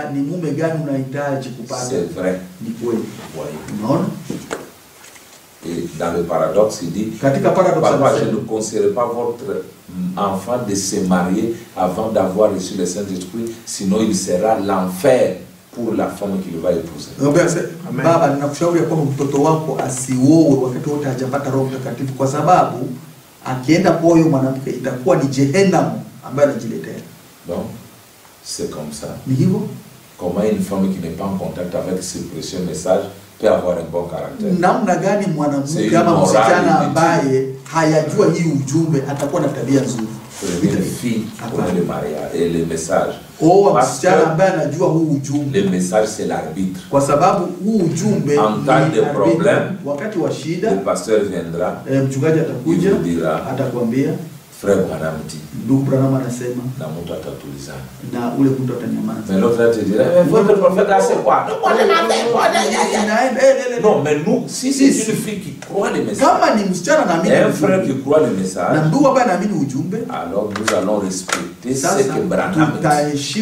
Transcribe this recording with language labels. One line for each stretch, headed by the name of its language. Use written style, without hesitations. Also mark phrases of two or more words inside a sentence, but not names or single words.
French: C'est vrai. Et dans le paradoxe, il dit, papa, je ne conseillerais pas votre enfant de se marier avant d'avoir reçu le Saint-Esprit, sinon il sera l'enfer pour la femme qu'il va épouser.
Swahili: Baba, ninakushauri ya kwamba mtoto wako asioe wakati wote hajapata Roho Mtakatifu, kwa sababu akienda kwa huyo mwanamke itakuwa ni Jehenamu ambaye anajiletea.
French: Donc, c'est comme ça.
Swahili: Ni hivyo.
French: Comment une femme qui n'est pas en contact avec ce précieux message peut avoir un bon caractère?
Swahili: Namna gani mwanamke ama msichana ambaye hayajua hii ujumbe atakuwa na tabia nzuri?
French: Les filles qui connaissent le mariage et le message. Le message c'est l'arbitre. En cas de problème, le pasteur viendra et vous dira, frère Branham dit,
Swahili: na mtu atatulizana.
French: Mais l'autre te dira, votre prophète a c'est quoi? Non, mais nous, si c'est une fille qui croit le message, et un frère qui croit le message, alors nous allons respecter ce que Branham dit.